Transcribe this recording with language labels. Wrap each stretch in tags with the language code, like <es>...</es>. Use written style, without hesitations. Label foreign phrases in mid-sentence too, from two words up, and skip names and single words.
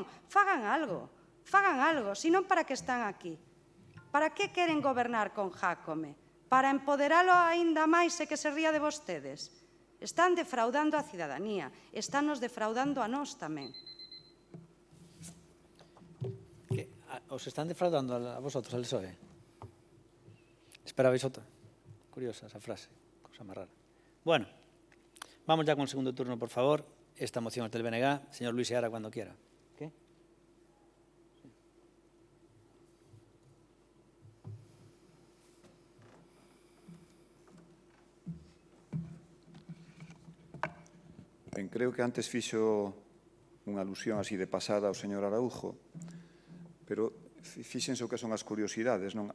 <gl>Fagan algo, senón para que están aquí. Para que queren gobernar con Jácome? Para empoderalo aínda máis e que se ría de vostedes? Están defraudando a cidadanía, estánnos defraudando a nós tamén.</gl> <es>¿Os están defraudando a vosotros, al PSOE? ¿Esperabais otra? Curiosa esa frase, cosa más rara. Bueno, vamos ya con el segundo turno, por favor. Esta moción es del BNG. Señor Luis Seara, cuando quiera. ¿Qué?</es> <gl>Ben, creo que antes fixo unha alusión así de pasada ao señor Araújo, pero fíxense o que son as curiosidades, non?</gl>